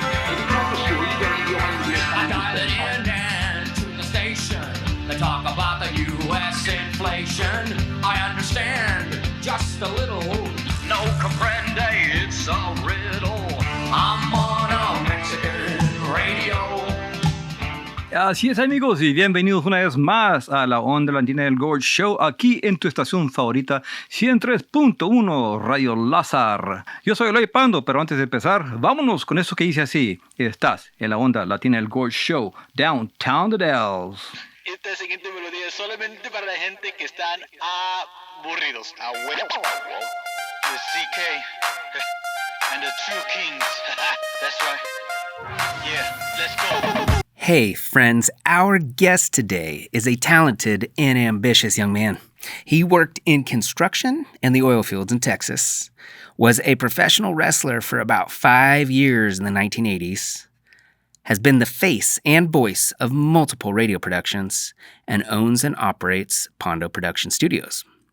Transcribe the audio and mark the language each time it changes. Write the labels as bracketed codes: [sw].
[es] El profesor oiga el idioma inglés. [en] I dial it in and to the station. They talk about the U.S. inflation. I understand just a little. [es] No comprende, [en] it's a riddle. I'm on a Mexican radio. [es] Así es, amigos, y bienvenidos una vez más a la Onda Latina del Gorge Show, aquí en tu estación favorita, 103.1 Radio LAZER. Yo soy Eloy Pando, pero antes de empezar, vámonos con eso que dice así. Estás en la Onda Latina del Gorge Show, Downtown de Dalles. Esta siguiente melodía es solamente para la gente que están aburridos. A huevo. [en] The CK and the True Kings. That's right. Yeah, let's go. Hey, friends, our guest today is a talented and ambitious young man. He worked in construction and the oil fields in Texas, was a professional wrestler for about 5 years in the 1980s, has been the face and voice of multiple radio productions, and owns and operates Pando Production Studios.